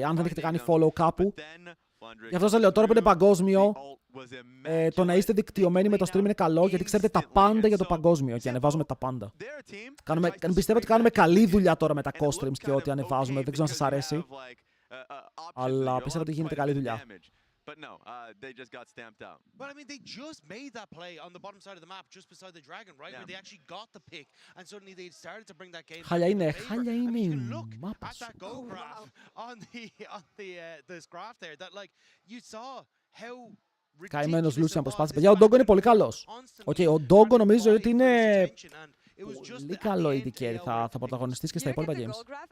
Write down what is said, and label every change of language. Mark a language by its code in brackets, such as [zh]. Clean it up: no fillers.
[el] Αν δεν έχετε κάνει follow κάπου. Γι' αυτό σας λέω τώρα που είναι παγκόσμιο, το να είστε δικτυωμένοι με το stream είναι καλό, γιατί ξέρετε τα πάντα για το παγκόσμιο και ανεβάζουμε τα πάντα. Πιστεύω ότι κάνουμε καλή δουλειά τώρα με τα COSTREAMs και ό,τι ανεβάζουμε. Δεν ξέρω αν σας αρέσει, αλλά πιστεύω ότι γίνεται καλή δουλειά. [en] But no, they just got stamped out. But I mean, they just made that play on the bottom side of the map, just beside the dragon, right? Where they actually got the pick, and suddenly they started to bring that game. [el] Χάλια είναι η μάπα σου. [en] At that goal graph on this graph there, that like you saw how. [el] Καημένος Λούσιαν προσπάθησε. Παιδιά, ο Ντόγκο είναι πολύ καλός. Ο Ντόγκο νομίζω ότι είναι πολύ καλό AD carry. Θα πρωταγωνιστείς και στα υπόλοιπα games.